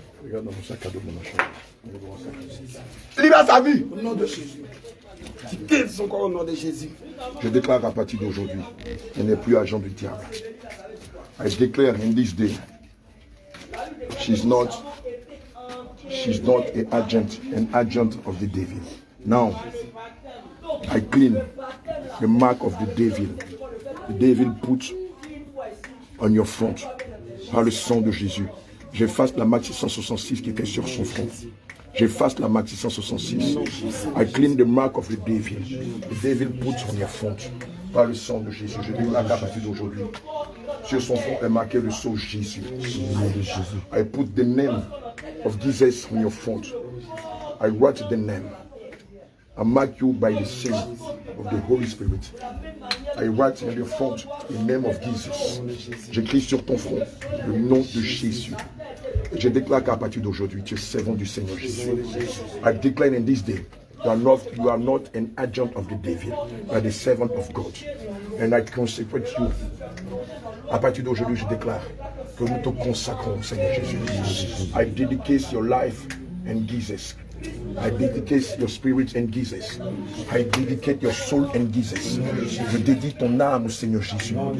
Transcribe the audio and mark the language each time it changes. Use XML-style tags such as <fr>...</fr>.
<fr>Regarde dans mon sac à dos de ma chambre. Libère sa vie. Au nom de Jésus. Quittez son corps au nom de Jésus. Je déclare à partir d'aujourd'hui, elle n'est plus agent du diable.</fr> <en>I declare in this day, she's not an agent of the devil. Now, I clean the mark of the devil. The devil put on your front</en> <fr>par le sang de Jésus. J'efface la marque 666 qui était sur son front. J'efface la marque 666.</fr> <en>I clean the mark of the devil. The devil put on your front</en> <fr>par le sang de Jésus. Je déclare à partir d'aujourd'hui. Sur son front est marqué le sceau Jésus.</fr> <en>I put the name of Jesus on your front. I write the name. I mark you by the seal of the Holy Spirit. I write on your front the name of Jesus. J'écris sur ton front le nom de Jésus. Et je déclare qu'à partir d'aujourd'hui, tu es servant du Seigneur Jésus. I declare in this day, you are not an agent of the devil, but the servant of God. And I consecrate you.</en> <fr>À partir d'aujourd'hui, je déclare que nous te consacrons, Seigneur Jésus.</fr> <en>I dedicate your life in Jesus. I dedicate your spirit in Jesus. I dedicate your soul in Jesus.</en> <fr>Je dédie ton âme au Seigneur Jésus.</fr>